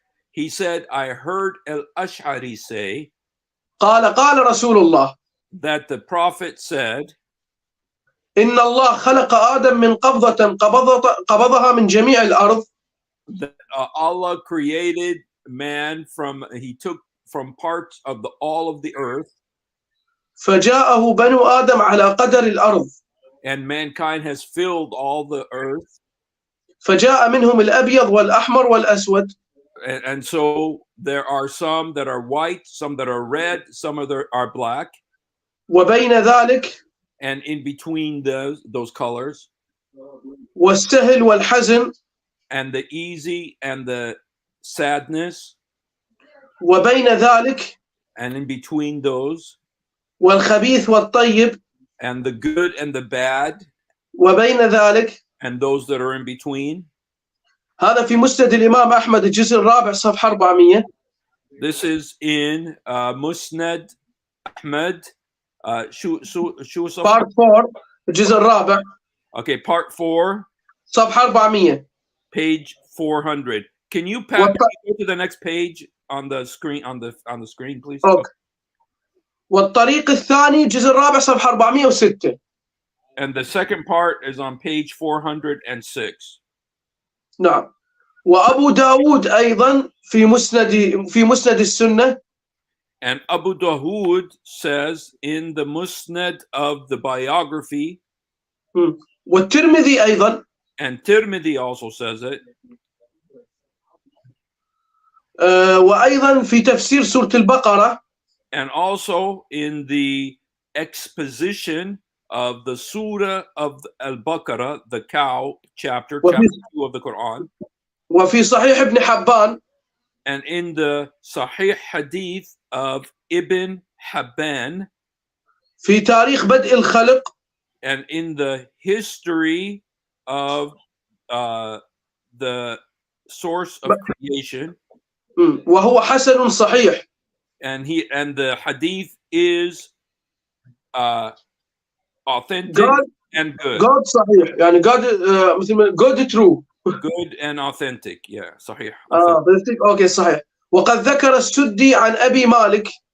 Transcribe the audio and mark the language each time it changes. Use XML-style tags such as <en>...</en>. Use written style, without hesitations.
<en>He said, I heard al-Ash'ari say.</en> <ar>قال رسول الله.</ar> <en>That the prophet said.</en> <ar>إن الله خلق آدم من قبضة قبضها من جميع الأرض.</ar> <en>Allah created man he took from parts of all of the earth.</en> <ar>فجاءه بنو آدم على قدر الأرض.</ar> <en>And mankind has filled all the earth.</en> <ar>فجاء منهم الأبيض والأحمر والأسود.</ar> <en>And so there are some that are white, some that are red, some are black.</en> <ar>وبين ذلك.</ar> <en>And in between those colors.</en> <ar>والسهل والحزن.</ar> <en>And the easy and the sadness.</en> <ar>وبين ذلك.</ar> <en>And in between those.</en> <ar>والخبيث والطيب.</ar> <en>And the good and the bad.</en> <ar>وبين ذلك.</ar> <en>And those that are in between.</en> <ar>هذا في مسند الإمام أحمد الجزء الرابع صفحة 400.</ar> <en>This is in Musnad Ahmad. Part 4</en> <ar>الجزء الرابع.</ar> <en>Okay, part 4. صفحة 400. Page 400. Can you go to the next page on the screen on the screen, please? Okay.</en> <ar>والطريق الثاني الجزء الرابع صفحة 406.</ar> <en>And the second part is on page 406.</en> <ar>نعم. وأبو داود أيضا في مسند السنة.</ar> <en>And Abu Dawood says in the Musnad of the biography.</en> <ar>والترمذي أيضا.</ar> <en>And Tirmidhi also says it.</en> <ar>وأيضا في تفسير سورة البقرة</ar> <en>and also in the exposition of the Surah of Al-Baqarah, the cow chapter 2 of the Quran,</en> <ar>وفي صحيح ابن حبان</ar> <en>and in the Sahih Hadith of Ibn Habban,</en> <ar>في تاريخ بدء الخلق</ar> <en>and in the history of the source of creation,</en> <ar>وهو حسن صحيح.</ar> <en>and the hadith is authentic God, and good.</en> <ar>God صحيح يعني God مثل ما</ar> <en>good true. Good and authentic, yeah, صحيح.</en> <ar>اوكي صحيح. وقد ذكر السدي عن أبي مالك.</ar>